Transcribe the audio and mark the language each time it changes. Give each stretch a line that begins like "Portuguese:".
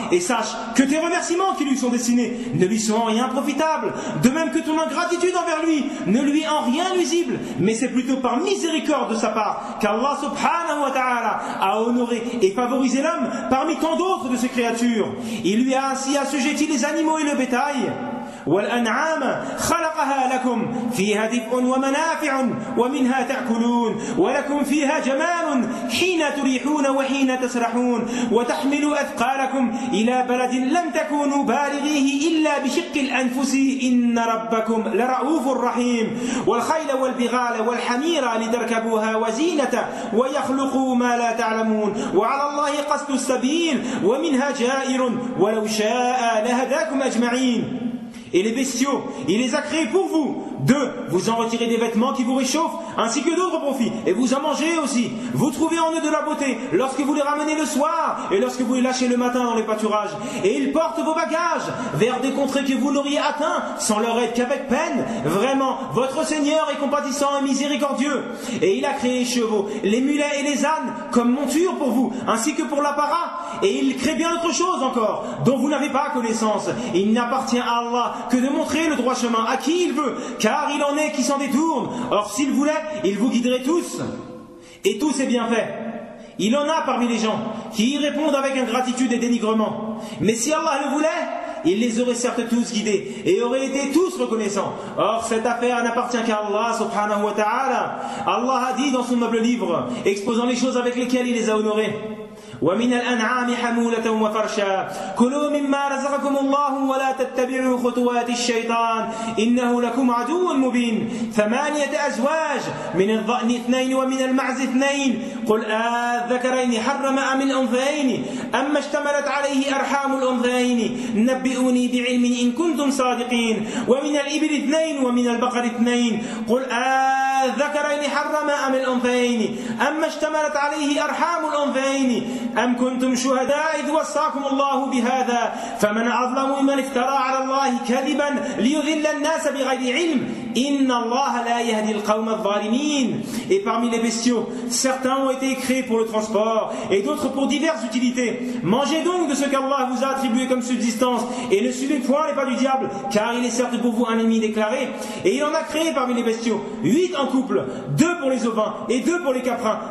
French: Et sache que tes remerciements qui lui sont destinés ne lui sont en rien profitables, de même que ton ingratitude envers lui ne lui est en rien nuisible, mais c'est plutôt par miséricorde de sa part qu'Allah subhanahu wa ta'ala subhanahu wa ta'ala a honoré et favorisé l'homme parmi tant d'autres de ses créatures. Il lui a ainsi assujetti les animaux et le bétail.
Arabic: والأنعام خلقها لكم فيها دفء ومنافع ومنها تأكلون ولكم فيها جمال حين تريحون وحين تسرحون وتحمل أثقالكم إلى بلد لم تكونوا بالغيه إلا بشق الأنفس إن ربكم لرؤوف رحيم والخيل والبغال والحمير لتركبوها وزينة ويخلقوا ما لا تعلمون وعلى الله قصد السبيل ومنها جائر ولو شاء لهداكم أجمعين.
French: Et les bestiaux, il les a créés pour vous. De vous en retirer des vêtements qui vous réchauffent, ainsi que d'autres profits, et vous en mangez aussi. Vous trouvez en eux de la beauté lorsque vous les ramenez le soir et lorsque vous les lâchez le matin dans les pâturages. Et ils portent vos bagages vers des contrées que vous n'auriez atteint sans leur aide qu'avec peine. Vraiment, votre Seigneur est compatissant et miséricordieux. Et il a créé les chevaux, les mulets et les ânes comme montures pour vous, ainsi que pour l'apparat. Et il crée bien autre chose encore, dont vous n'avez pas connaissance. Il n'appartient à Allah que de montrer le droit chemin à qui il veut, car il en est qui s'en détourne. Or s'il voulait, il vous guiderait tous. Et tous ses bienfaits, il en a parmi les gens qui y répondent avec ingratitude et dénigrement. Mais si Allah le voulait, il les aurait certes tous guidés et aurait été tous reconnaissants. Or cette affaire n'appartient qu'à Allah subhanahu wa ta'ala. Allah a dit dans son noble livre exposant les choses avec lesquelles il les a honorés:
Arabic: ومن الأنعام حمولة وفرشا كلوا مما رزقكم الله ولا تتبعوا خطوات الشيطان إنه لكم عدو مبين ثمانية أزواج من الضأن اثنين ومن المعز اثنين قل آذكرين حرم أم الأنثيين أما اشتملت عليه أرحام الأنثيين نبئوني بعلم إن كنتم صادقين ومن الإبل اثنين ومن البقر اثنين قل آذكرين حرم أم الأنثيين أما اشتملت عليه أرحام الأنثيين أم كنتم شهداء إذ وصاكم الله بهذا فمن أظلم ممن افترى على الله كذبا ليضل الناس بغير علم إن الله لا يهدي القوم الظالمين.
French: Et parmi les bestiaux, certains ont été créés pour le transport et d'autres pour diverses utilités. Mangez donc de ce qu'Allah vous a attribué comme subsistance et ne suivez point les pas du diable, car il est certes pour vous un ennemi déclaré. Et il en a créé parmi les bestiaux 8 en couple, 2 pour les ovins et 2 pour les caprins.